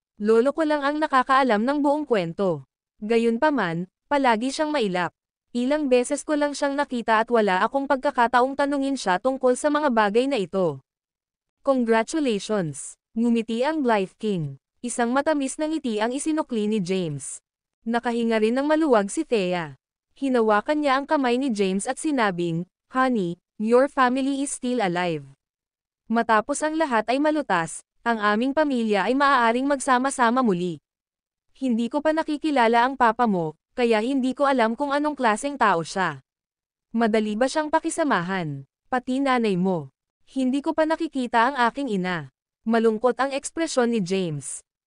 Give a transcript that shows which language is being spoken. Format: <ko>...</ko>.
<tl>Lolo ko lang ang nakakaalam ng buong kwento. Gayunpaman, palagi siyang mailap. Ilang beses ko lang siyang nakita at wala akong pagkakataong tanungin siya tungkol sa mga bagay na ito. Congratulations! Ngumiti ang Blythe King. Isang matamis na ngiti ang isinukli ni James. Nakahinga rin ng maluwag si Thea. Hinawakan niya ang kamay ni James at sinabing,</tl> <en>"Honey, your family is still alive."</en> <tl>Matapos ang lahat ay malutas, ang aming pamilya ay maaaring magsama-sama muli. Hindi ko pa nakikilala ang papa mo, kaya hindi ko alam kung anong klaseng tao siya. Madali ba siyang pakisamahan? Pati nanay mo. Hindi ko pa nakikita ang aking ina. Malungkot ang ekspresyon ni James.</tl>